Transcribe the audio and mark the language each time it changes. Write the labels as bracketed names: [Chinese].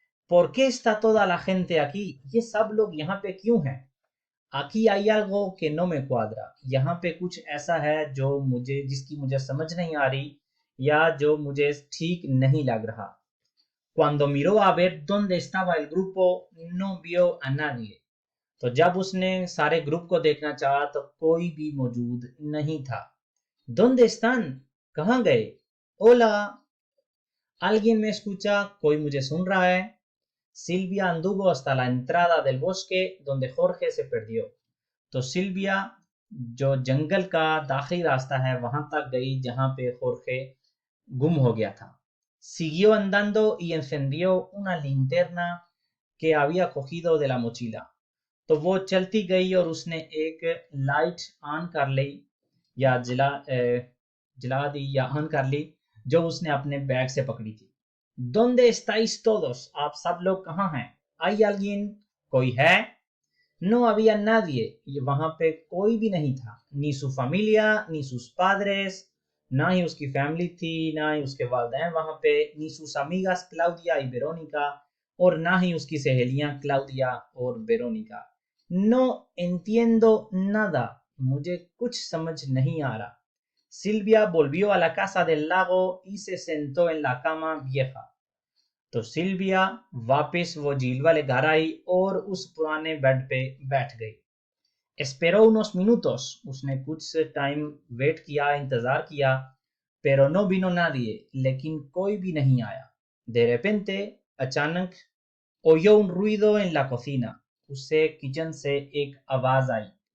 [Spanish] ¿Por qué está toda la gente aquí؟ [Urdu] یہ سب لوگ یہاں پہ کیوں ہیں؟ [Spanish] Aquí hay algo que no me cuadra، [Urdu] یہاں پہ کچھ ایسا ہے جس کی مجھے سمجھ نہیں آ رہی یا جو مجھے ٹھیک نہیں لگ رہا. [Spanish] Cuando miró a ver dónde estaba el grupo no vio a nadie، [Urdu] تو جب اس نے سارے گروپ کو دیکھنا چاہا تو کوئی بھی موجود نہیں تھا. [Spanish] ¿Dónde están؟ [Urdu] کہاں گئے؟ [Spanish] Hola، alguien me escucha، [Urdu] کوئی مجھے سن رہا ہے؟ [Spanish] Silvia anduvo hasta la entrada del bosque donde Jorge se perdió. [Urdu] تو سلویا جو جنگل کا داخلی راستہ ہے وہاں تک گئی جہاں پہ خورخے گم ہو گیا تھا. [Spanish] Siguió andando y encendió una linterna que había cogido de la mochila. [Urdu] تو وہ چلتی گئی اور اس نے ایک لائٹ آن کر لی یا جلا دی یا آن کر لی جو اس نے اپنے بیگ سے پکڑی تھی. [Spanish] ¿Dónde estáis todos؟ [Urdu] آپ سب لوگ کہاں ہیں؟ [Spanish] ¿Hay alguien؟ [Urdu] کوئی ہے؟ [Spanish] No había nadie، [Urdu] وہاں پہ کوئی بھی نہیں تھا. [Spanish] Ni su familia ni sus padres، [Urdu] نہ ہی اس کی فیملی تھی نہ ہی اس کے والدین وہاں پہ. [Spanish] Ni sus amigas Claudia y Verónica، [Urdu] اور نہ ہی اس کی سہیلیاں کلاؤدیا اور ویرونیکا. [Spanish] No entiendo nada، [Urdu] مجھے کچھ سمجھ نہیں آ رہا. [Spanish] Silvia volvió a la casa del lago y se sentó en la cama vieja. [Urdu] تو سلویا واپس وہ جھیل والے گھر آئی اور اس پرانے بیڈ پہ بیٹھ گئی. [Spanish] Esperó unos minutos، [Urdu] اس نے کچھ ٹائم ویٹ کیا، انتظار کیا. [Spanish] Pero no vino nadie، [Urdu] لیکن کوئی بھی نہیں آیا. [Spanish] De repente، [Urdu] اچانک، [Spanish] oyó un ruido en la cocina، [Urdu] اس سے کچن سے ایک آواز آئی.